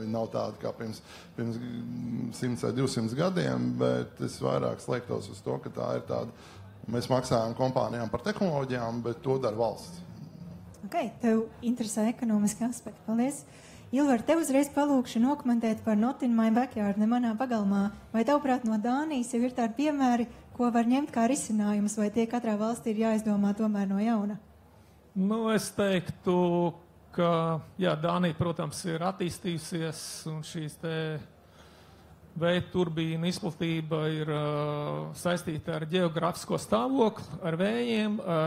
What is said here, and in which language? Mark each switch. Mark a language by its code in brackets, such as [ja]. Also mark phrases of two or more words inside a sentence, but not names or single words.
[lv] Viņa nav tāda kā pirms 100 vai 200 gadiem, bet es vairāk slēgtos uz to, ka tā ir tāda, mēs maksājam kompānijām par tehnoloģijām, bet to dara valsts. Ok, tev interesē ekonomiski aspekti. Paldies. Ilvar, tev uzreiz palūkšu nokomentēt par [en] Not in my backyard, [lv] ne manā pagalmā. Vai tavuprāt no Dānijas jau ir tādi piemēri, ko var ņemt kā risinājumus, vai tie katrā valstī ir jāizdomā tomēr no jauna? Es teiktu, ka Dānija, protams, ir attīstījusies, un šīs te vēja turbīnu izplatība ir saistīta ar geogrāfisko stāvokli, ar vējiem,